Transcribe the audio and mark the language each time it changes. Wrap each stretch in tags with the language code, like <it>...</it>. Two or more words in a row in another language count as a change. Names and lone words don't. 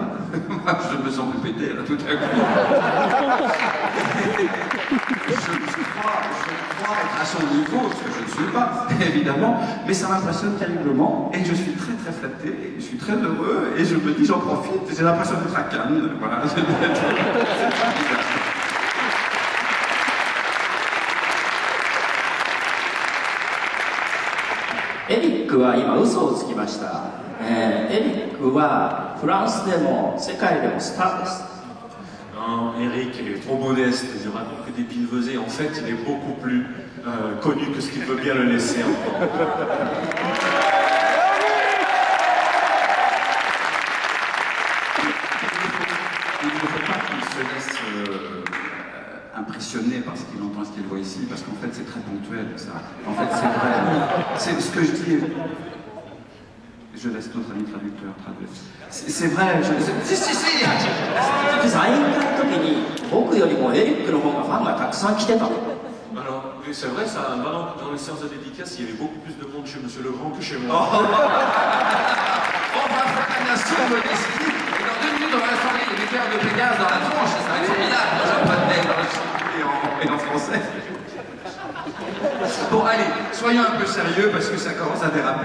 <fr>Moi, je me sens plus pété là tout à coup. Je crois être à son niveau, ce que je ne suis pas, évidemment, mais ça m'impressionne terriblement et je suis très très flatté, et je suis très heureux et je me dis j'en profite, j'ai l'impression d'être à Cannes, voilà.</fr> <ja>エリックは今嘘をつきました。エリックはフランスでも世界でもスターです。</ja> <fr>Non, hein, Eric est trop modeste, il raconte que des billevesées. En fait, il est beaucoup plus connu que ce qu'il veut bien le laisser encore. Il ne faut pas qu'il se laisse impressionner par ce qu'il entend et ce qu'il voit ici, parce qu'en fait c'est très ponctuel ça. En fait c'est vrai. C'est ce que je dis. Je laisse notre ami traducteur traduire. C'est vrai. Si.</fr> <ja>サイン会の時に僕よりもエリックの方がファンがたくさん来てたの。</ja> <fr>Alors, oui, c'est vrai, ça, dans les séances de dédicace, il y avait beaucoup plus de monde chez Monsieur Legrand que chez On moi. va faire un assaut modestie, et dans 2 minutes on va installer les l'éclair de Pégase dans la tronche, ça va être formidable. Moi j'ai pas de mail dans le chant et en français. Bon allez, soyons un peu sérieux parce que ça commence à déraper.</fr>